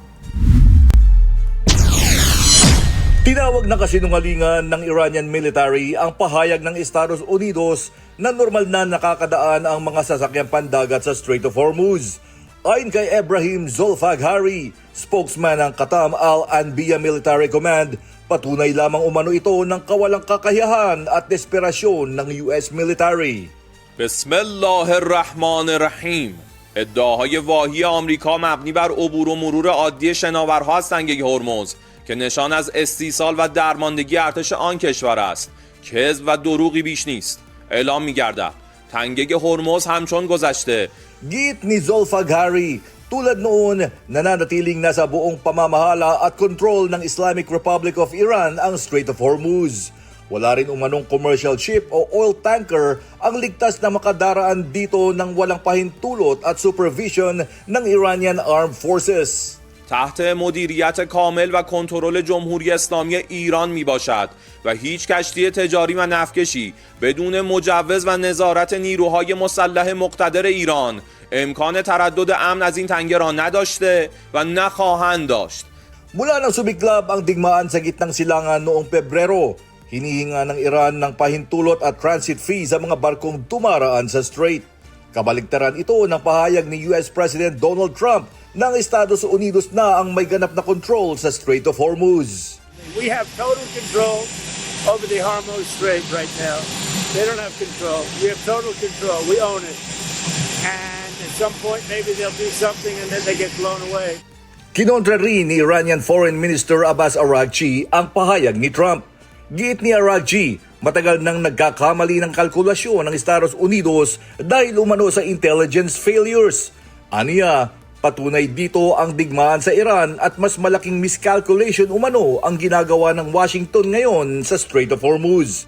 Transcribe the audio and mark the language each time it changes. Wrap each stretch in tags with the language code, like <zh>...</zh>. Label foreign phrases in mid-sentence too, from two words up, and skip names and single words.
<tl>Tinawag na kasinungalingan ng</tl> <en>Iranian military</en> <tl>ang pahayag ng Estados Unidos na normal na nakakadaan ang mga sasakyang pandagat sa Strait of Hormuz. Ayon kay Ebrahim Zolfaghari, spokesman ng Qatam Al-Anbiya Military Command, patunay lamang umano ito ng kawalang kakayahan at desperasyon ng</tl> <en>US military.</en> <ar>Bismillahirrahmanirrahim.</ar> <fa>ادعاهای واهی آمریکا مبنی بر عبور و مرور عادی شناورها از تنگه هرمز که نشان از استیصال و درماندگی ارتش آن کشور است، کذب و دروغی بیش نیست. اعلام می‌گردد تنگه هرمز همچون گذشته.</fa> <tl>Git ni Zolfaghari, tulad noon, nananatiling nasa buong pamamahala at kontrol ng Islamic Republic of Iran ang Strait of Hormuz. Wala rin umanong</tl> <en>commercial ship</en> <tl>o</tl> <en>oil tanker</en> <tl>ang ligtas na makadaraan dito ng walang pahintulot at supervision ng Iranian Armed Forces.</tl> <fa>تحت مدیریت کامل و کنترل جمهوری اسلامی ایران می باشد و هیچ کشتی تجاری و نفتکشی بدون مجوز و نظارت نیروهای مسلح مقتدر ایران امکان تردد امن از این تنگه را نداشته و نخواهند داشت.</fa> <tl>Mula nang sumiklab ang digmaan sa gitnang silangan noong Pebrero, hinihinga ng Iran ng pahintulot at</tl> <en>transit fee</en> <tl>sa mga barkong tumaraan sa strait. Kabaligtaran ito ng pahayag ni</tl> <en>US President</en> <tl>Donald Trump ng Estados Unidos na ang may ganap na control sa Strait of Hormuz.</tl> <en>We have total control over the Hormuz Strait right now. They don't have control. We have total control. We own it. And at some point maybe they'll do something and then they get blown away.</en> <tl>Kinontra rin ni</tl> <en>Iranian Foreign Minister</en> <tl>Abbas Araghchi ang pahayag ni Trump. Giit ni Araghchi, matagal nang nagkakamali ng kalkulasyon ng Estados Unidos dahil umano sa</tl> <en>intelligence failures.</en> <tl>Aniya, patunay dito ang digmaan sa Iran at mas malaking miscalculation umano ang ginagawa ng Washington ngayon sa Strait of Hormuz.</tl>